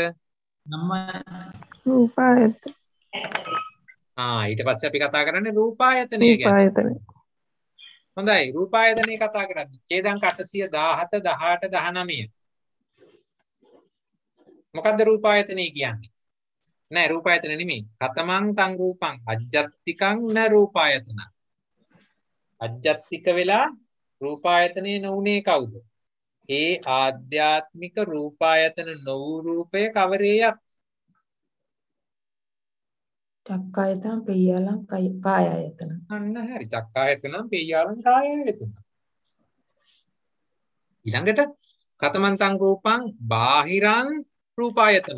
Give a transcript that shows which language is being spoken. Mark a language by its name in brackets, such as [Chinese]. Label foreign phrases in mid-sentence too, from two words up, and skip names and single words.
[Sinhala] රූපායතන. ඊට පස්සේ අපි කතා කරන්නේ රූපායතනය ගැන. හොඳයි රූපායතනේ කතා කරද්දි ඡේදංක 817 18 19 මොකද්ද රූපායතනේ කියන්නේ නෑ රූපායතන නෙමෙයි [Pali] කතමං තං රූපං අජ්ජත්තිකං න රූපායතන [Sinhala] අජ්ජත්තික වෙලා රූපායතනේ නොඋනේ කවුද ඒ ආධ්‍යාත්මික රූපායතන නොවූ රූපය කවරේයක් [Pali] චක්කායතන පෙය්‍යාලං කායායතන. [Sinhala] අන්න හරි. [Pali] චක්කායතනම් පෙය්‍යාලං කායායතන. ඊළඟට කතමන්තං රූපං බාහිරං රූපායතන.